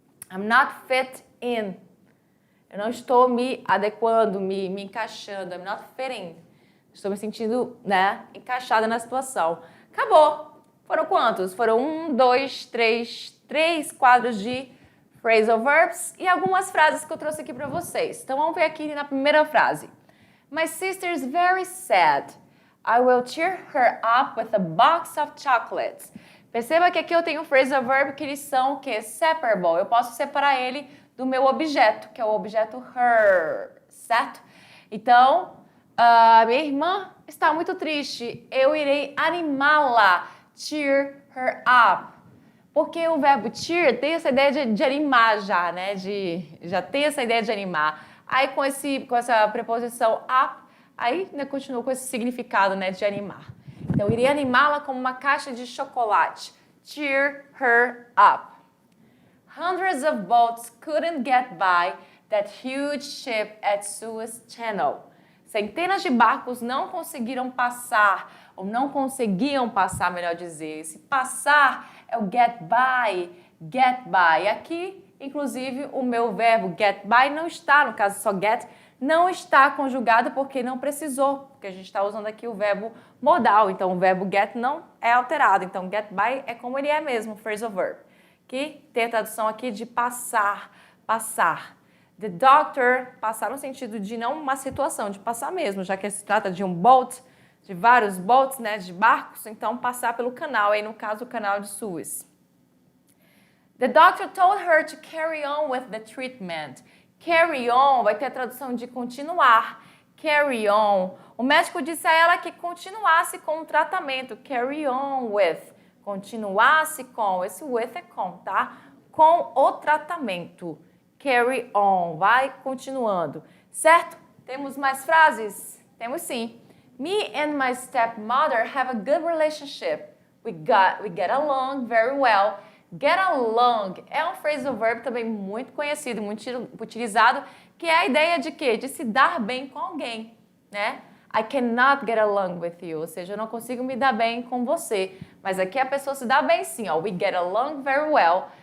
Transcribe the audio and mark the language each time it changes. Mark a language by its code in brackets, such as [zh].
[en] I'm not fit in. [pt] Eu não estou me adequando, me encaixando. [en] I'm not fitting. [pt] Estou me sentindo, né, encaixada na situação. Acabou. Foram quantos? Foram 3 quadros de phrasal verbs e algumas frases que eu trouxe aqui para vocês. Então vamos ver aqui na primeira frase. [en] My sister is very sad. I will cheer her up with a box of chocolates. [pt] Perceba que aqui eu tenho um phrasal verb que eles são o quê? Separable. Eu posso separar ele do meu objeto, que é o objeto her, certo? Então, minha irmã está muito triste. Eu irei animá-la. [en] Cheer her up. [pt] Porque o verbo cheer tem essa ideia de animar já, né? Já tem essa ideia de animar. Aí com essa preposição up, aí né, continua com esse significado, né, de animar. Então, eu iria animá-la como uma caixa de chocolate. [en] Cheer her up. Hundreds of boats couldn't get by that huge ship at Suez Channel. [pt] Centenas de barcos não conseguiram passar, ou não conseguiam passar, melhor dizer. Esse passar é o get by, get by. Aqui, inclusive, o meu verbo get by não está, no caso só get, não está conjugado porque não precisou, porque a gente está usando aqui o verbo modal, então o verbo get não é alterado. Então, get by é como ele é mesmo, phrasal verb, que tem a tradução aqui de passar, passar. [en] The doctor, [pt] passar no sentido de não uma situação, de passar mesmo, já que se trata de um boat, de vários boats, né, de barcos, então passar pelo canal, aí no caso o canal de Suez. [en] The doctor told her to carry on with the treatment. [pt] Carry on vai ter a tradução de continuar. Carry on. O médico disse a ela que continuasse com o tratamento. Carry on with. Continuasse com. Esse with é com, tá? Com o tratamento. Carry on. Vai continuando. Certo? Temos mais frases? Temos sim. [en] Me and my stepmother have a good relationship. We get along very well. [pt] Get along é um phrasal verb também muito conhecido, muito utilizado, que é a ideia de quê? De se dar bem com alguém, né? [en] I cannot get along with you, [pt] ou seja, eu não consigo me dar bem com você. Mas aqui a pessoa se dá bem sim, ó. [en] We get along very well.